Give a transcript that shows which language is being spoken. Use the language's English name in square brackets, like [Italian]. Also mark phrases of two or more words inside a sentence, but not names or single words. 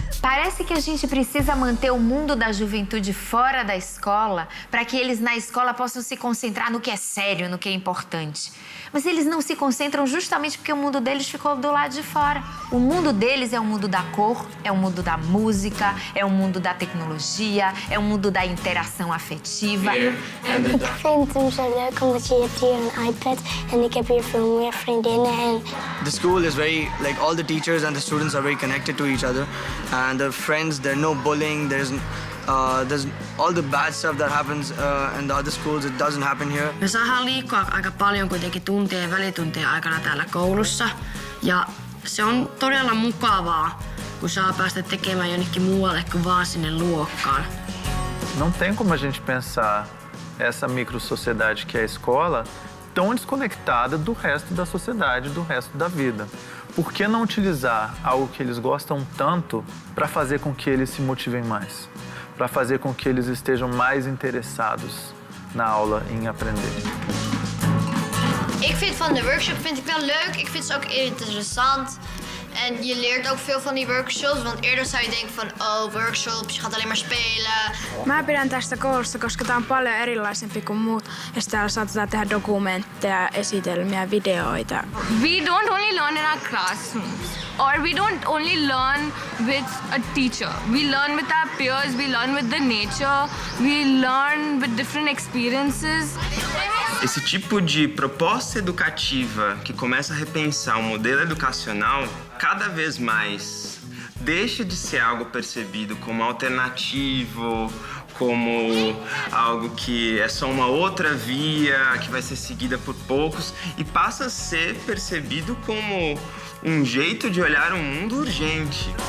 [Portuguese] Parece que a gente precisa manter o mundo da juventude fora da escola para que eles na escola possam se concentrar no que é sério, no que é importante. Mas eles não se concentram justamente porque o mundo deles ficou do lado de fora. O mundo deles é o mundo da cor, é o mundo da música, é o mundo da tecnologia, é o mundo da interação afetiva. [Dutch] Ik vind het zo leuk omdat je hebt hier een iPad en ik heb hier veel meer vriendinnen en [English] The school is very, like all the teachers and the students are very connected to each other, and the friends, there's no bullying, there's all the bad stuff that happens in the other schools, it doesn't happen here. [Finnish] Me saadaan liikkua aika paljon kuitenkin tuntien ja välituntien aikana täällä koulussa. Ja se on todella mukavaa, kun saa päästä tekemään jonnekin muualle kuin vaan sinne luokkaan. [Portuguese] Não tem como a gente pensar essa microsociedade que é a escola tão desconectada do resto da sociedade, do resto da vida. Por que não utilizar algo que eles gostam tanto para fazer com que eles se motivem mais? Para fazer com que eles estejam mais interessados na aula em aprender. [Dutch] Ik vind van de workshop wel leuk. Ik vind ze ook interessant. En je leert ook veel van die workshops, want eerder zou je denken van, oh, workshops, je gaat alleen maar spelen. [Finnish] Mä pidän tästä koulusta, koska tää on paljon erilaisempi kuin muut. Ja täällä saatetaan tehdä dokumentteja, esitelmiä, videoita. [English] We don't only learn in our classrooms, or we don't only learn with a teacher. We learn with our peers, we learn with the nature, we learn with different experiences. [Portuguese] Esse tipo de proposta educativa que começa a repensar o modelo educacional cada vez mais deixa de ser algo percebido como alternativo, como algo que é só uma outra via que vai ser seguida por poucos e passa a ser percebido como jeito de olhar um mundo urgente.